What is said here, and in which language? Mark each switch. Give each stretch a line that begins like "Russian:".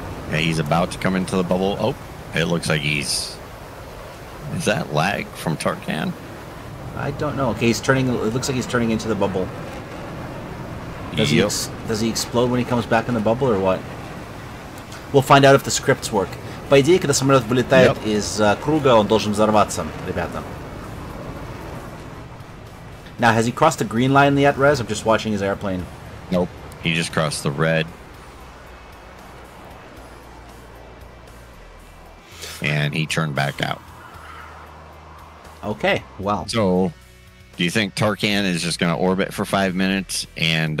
English: Yeah, he's about to come into the bubble. Oh, it looks like he's... Is that lag from Tarkan? I don't know. Okay, he's turning... It looks like he's turning into the bubble. Does he explode when he comes back in the bubble, or what? We'll find out if the scripts work.
Russian: По идее, когда самолет вылетает из круга, он должен взорваться, ребята.
English: Now, has he crossed the green line yet, Rez? I'm just watching his airplane. Nope. He just crossed the red. And he turned back out. Okay, well. So, do you think Tarkan is just going to orbit for 5 minutes and...